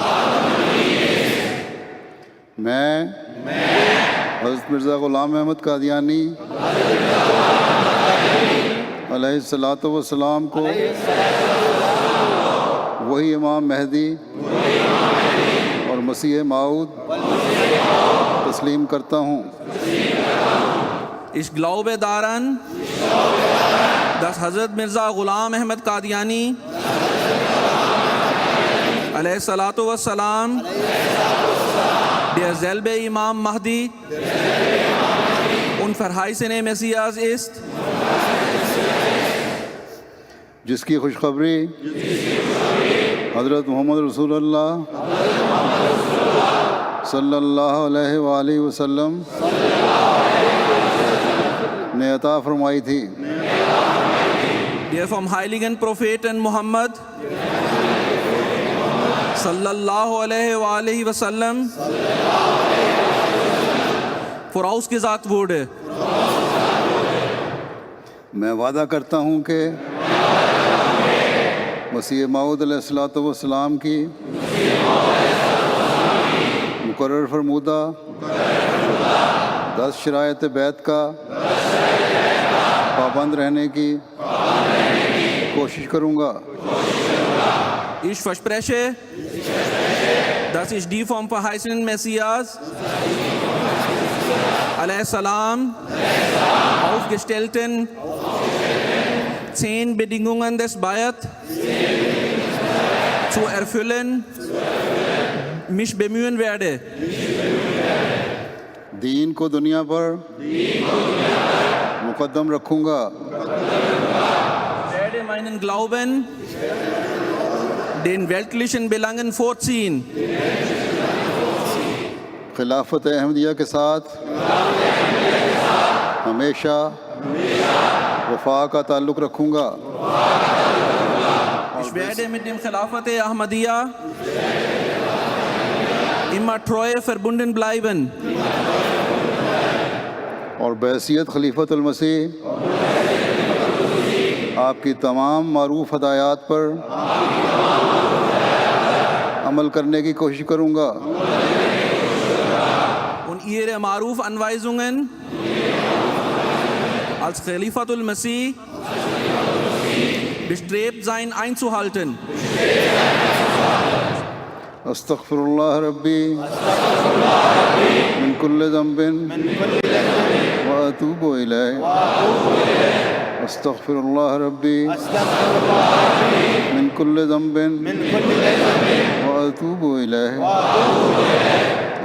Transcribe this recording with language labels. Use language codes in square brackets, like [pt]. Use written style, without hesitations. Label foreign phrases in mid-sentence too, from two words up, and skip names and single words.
[ur] میں حضرت مرزا غلام احمد قادیانی [ar] عليه الصلاة والسلام [ur] کو وہی امام مہدی اور مسیح موعود تسلیم کرتا ہوں. [de] Ich glaube daran, dass Hazrat Mirza Ghulam Ahmad Qadiani [ar] عليه الصلاة والسلام [de] derselbe Imam Mahdi und verheißene Messias ist, [ur] جس کی خوشخبری حضرت محمد رسول اللہ [ar] صلى الله عليه وسلم [ur] نے عطا فرمائی تھی. [de] der vom heiligen Propheten Muhammad [ar] صلى الله عليه وسلم [de] vorausgesagt wurde. [ur] میں وعدہ کرتا ہوں کہ مسیح موعود [ar] عليه الصلاة والسلام [ur] کی مقرر فرمودہ 10 شرائط بیعت کا پابند رہنے کی کوشش کروں گا. [de] Ich verspreche, dass ich die vom verheißenen Messias alaihissalam aufgestellten 10 Bedingungen des Bayat zu erfüllen mich bemühen werde. [ur] دین کو دنیا پر مقدم رکھوں گا. [de] Ich werde meinen Glauben den weltlichen Belangen vorziehen. [ur] خلافت احمدیہ کے ساتھ ہمیشہ وفا کا تعلق رکھوں گا. [de] Ich werde mit dem Khilafat Ahmadiyya immer treu verbunden bleiben. [ur] اور بحیثیت خلیفۃ المسیح آپ کی تمام معروف ہدایات پر عمل کرنے کی کوشش کروں گا. [de] Und ihre Maruf-Anweisungen als Khalifatul Masih bestrebt sein einzuhalten. [ar] أستغفر الله ربي من كل ذنب وأتوب إليه. أستغفر الله ربي من كل ذنب وأتوب إليه.